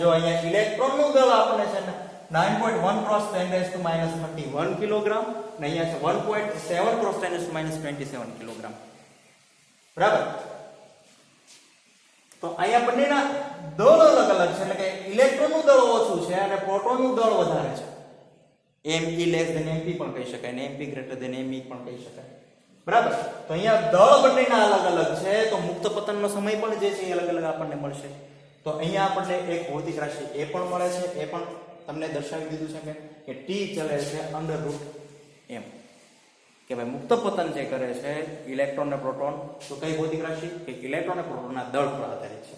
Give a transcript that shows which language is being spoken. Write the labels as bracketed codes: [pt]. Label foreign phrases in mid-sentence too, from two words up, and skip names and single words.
[gu] જો અહીંયા ઇલેક્ટ્રોનનું દળ આપણને છે ને 9.1 × 10⁻31 કિલોગ્રામ અને અહીંયા છે 1.7 × 10⁻27 કિલોગ્રામ, બરાબર. તો અહીંયા બંનેના દળ અલગ અલગ છે એટલે કે ઇલેક્ટ્રોનનું દળ ઓછું છે અને પ્રોટોનનું દળ વધારે છે. [en] Me less than mp [gu] પણ કહી શકાય અને [en] mp greater than me [gu] પણ કહી શકાય, બરાબર. તો અહીંયા દળ બંનેના અલગ અલગ છે તો મુક્ત પતનનો સમય પણ જે છે એ અલગ અલગ આપણને મળશે. તો અહીંયા આપણને એક ભૌતિક રાશિ એ પણ મળે છે, એ પણ તમને દર્શાવી દીધું છે કે t ચલે છે √m કે ભાઈ મુક્ત પતન જે કરે છે ઇલેક્ટ્રોન અને પ્રોટોન તો કઈ ભૌતિક રાશિ કે ઇલેક્ટ્રોન અને પ્રોટોનના દળ પર આધારિત છે.